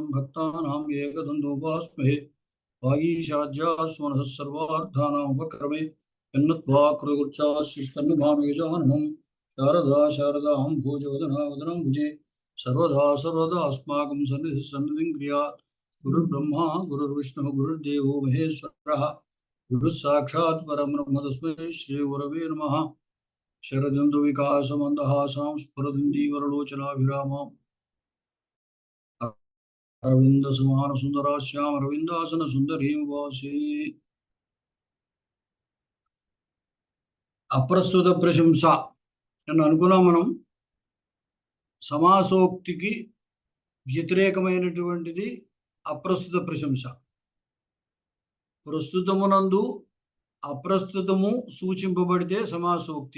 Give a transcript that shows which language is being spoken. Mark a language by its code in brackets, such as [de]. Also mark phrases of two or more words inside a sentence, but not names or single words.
[sa] भक्तानां एकदन्तोपास्महे वागीशाज्यास्मनः सर्वार्थानाम् उपक्रमे यन्नत्वा कृतकृत्याश्रिष्टन्नमामि गजाननं शारदां भोजवदना वदनं भुजे सर्वदा अस्माकं सन्निधिं क्रियात् गुरुर्ब्रह्मा गुरुर्विष्णुः गुरुर्देवो महेश्वरः गुरुः साक्षात् परब्रह्म तस्मै श्रीगुरवे नमः। शरदिन्दु विकासमन्दहासां स्फुरदिन्दीवरलोचनाभिरामाम् अरविन्दसमानसुन्दरास्याम् अरविन्दासनसुन्दरीं वासे। [te] అప్రస్తుత ప్రశంస అని అనుకున్నాం మనం. సమాసోక్తికి వ్యతిరేకమైనటువంటిది అప్రస్తుత ప్రశంస. ప్రస్తుతమునందు అప్రస్తుతము సూచింపబడితే సమాసోక్తి.